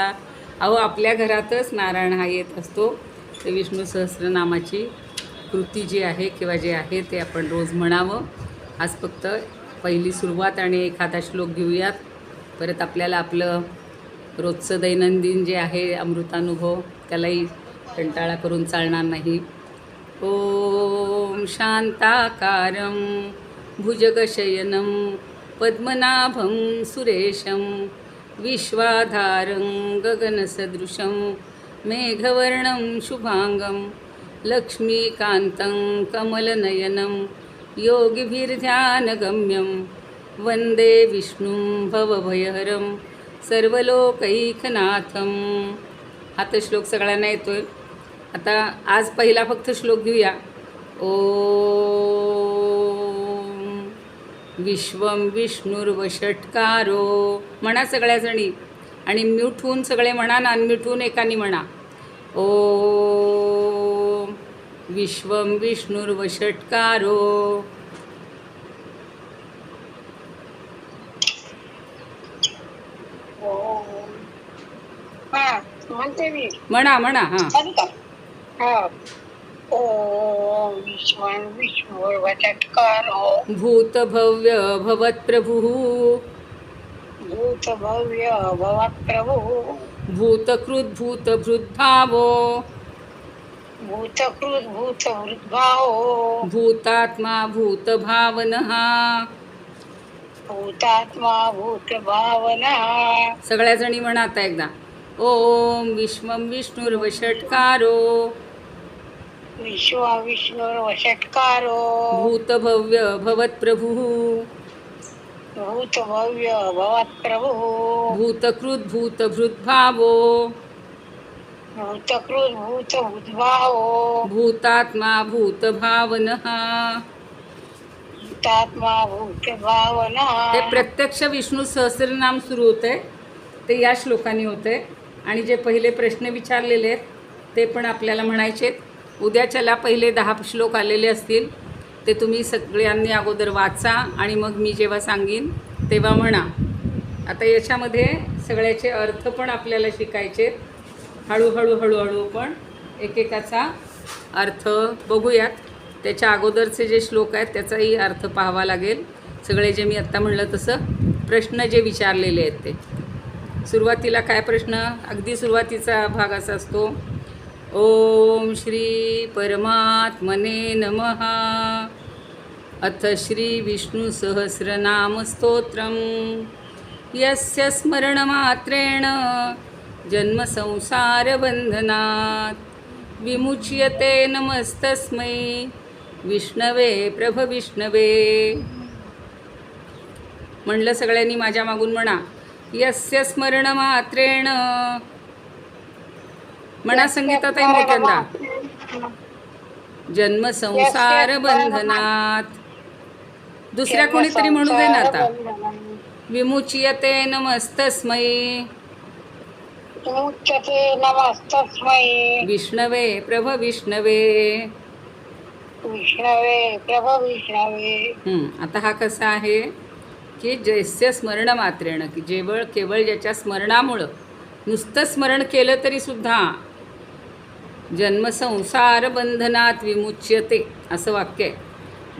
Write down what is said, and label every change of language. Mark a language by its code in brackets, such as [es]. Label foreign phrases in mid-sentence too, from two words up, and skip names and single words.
[mr] अहो आपल्या घरातच नारायण हा येत असतो. ते विष्णू सहस्रनामाची कृती जी आहे किंवा जे आहे ते आपण रोज म्हणावं. आज फक्त पहिली सुरुवात आणि एखादा श्लोक घेऊयात, परत आपल्याला आपलं रोजचं दैनंदिन जे आहे अमृतानुभव त्यालाही कंटाळा करून चालणार नाही. [sa] ओम शांताकारं भुजगशयनं पद्मनाभं सुरेशं विश्वाधारं गगनसदृशं मेघवर्णं शुभांगं लक्ष्मीकान्तं कमलनयनं योगिभिर्ध्यानगम्यं वन्दे विष्णुं भवभयहरं सर्वलोकैकनाथं. [mr] हा तर श्लोक सगळ्यांना येतोय. आता आज पहिला फक्त श्लोक घेऊया. [sa] ओम विश्वं विष्णुर्वषट्कारो. [mr] म्हणा सगळ्याजणी, आणि म्यूट होऊन सगळे म्हणा ना, अनम्यूट होऊन एकानी म्हणा. [sa] ओम विश्वं विष्णुर्वषट्कारो. [mr] म्हणते मी, म्हणा म्हणा. हां [sa] ओम विश्वं विष्णुर्वषट्कारो भूतभव्य भवत्प्रभुः भूतभव्य भवत्प्रभुः भूतकृद्भूतभृद्भावो भूतकृद्भूतवृद्भावो भूतात्मा भूतभावनः. भूतात्मा भूतभावना. [mr] सगळ्या जणी म्हणा आता एकदा. [sa] ओम विश्वं विष्णुर्वषट्कारो विश्व विष्णुर्वषट्कारो भूतभव्य भवत्प्रभुः भूतभव्य भवत्प्रभुः भूतकृद्भूतभृद्भावो भूतकृद्भूतवृद्भावो भूतात्मा भूतभावनः. भूतात्मा भूतभावना. [mr] हे प्रत्यक्ष विष्णू सहस्रनाम सुरू होते ते या श्लोकाने होते. आणि जे पहिले प्रश्न विचारलेले आहेत ते पण आपल्याला म्हणायचे. उद्याच्याला पहिले 10 श्लोक आलेले असतील ते तुम्ही सगळ्यांनी अगोदर वाचा आणि मग मी जेव्हा सांगीन तेव्हा म्हणा. आता याच्यामध्ये सगळ्याचे अर्थ पण आपल्याला शिकायचे. हळूहळू पण एकेकाचा अर्थ बघूयात. त्याच्या अगोदरचे जे श्लोक आहेत त्याचाही अर्थ पाहावा लागेल. सगळे जे मी आत्ता म्हणलं तसं प्रश्न जे विचारलेले आहेत ते. सुरुवातीला काय प्रश्न, अगदी सुरुवातीचा भाग असा असतो, [sa] ओम श्री परमात्मने नमः. अथ श्री विष्णू सहस्रनाम स्तोत्रम यस्य स्मरणमात्रेण जन्म संसार बंधनात् विमुच्यते. नमस्तस्मै विष्णवे प्रभ विष्णवे. [mr] म्हणलं सगळ्यांनी माझ्या मागून म्हणा. [sa] यस्य स्मरणमात्रेण, [mr] म्हणा संगीताताई मोठ्यांदा. [sa] जन्म संसार बंधनात. [mr] दुसऱ्या कोणीतरी म्हणू दे ना आता. [sa] विमुच्यते नमस्तस्मै विष्णवे प्रभ विष्णवे. [mr] आता हा कसा आहे की [sa] जैस्य स्मरण मात्रेण, [mr] की केवळ ज्याच्या स्मरणामुळं, नुसतं स्मरण केलं तरी सुद्धा [sa] जन्मसंसार बंधनात विमुच्यते [mr] असं वाक्य आहे.